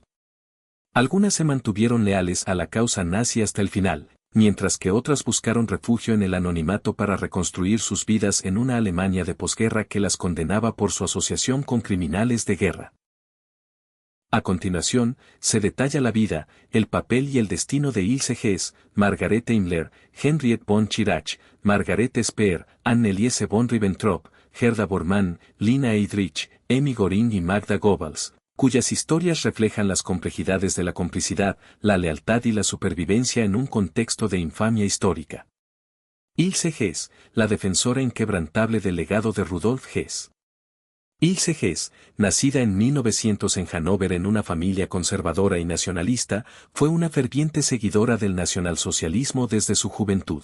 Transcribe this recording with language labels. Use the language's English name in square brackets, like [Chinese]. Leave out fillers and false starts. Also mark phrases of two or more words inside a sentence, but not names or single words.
[Spanish] Algunas se mantuvieron leales a la causa nazi hasta el final, mientras que otras buscaron refugio en el anonimato para reconstruir sus vidas en una Alemania de posguerra que las condenaba por su asociación con criminales de guerra. A continuación, se detalla la vida, el papel y el destino de Ilse Hess, Margarete Himmler, Henriette von Schirach, Margarete Speer, Anneliese von Ribbentrop, Gerda Bormann, Lina Heydrich, Emmy Goring y Magda Goebbels, cuyas historias reflejan las complejidades de la complicidad, la lealtad y la supervivencia en un contexto de infamia histórica. Ilse Hess, la defensora inquebrantable del legado de Rudolf Hess. Ilse Hess, nacida en 1900 en Hannover en una familia conservadora y nacionalista, fue una ferviente seguidora del nacionalsocialismo desde su juventud.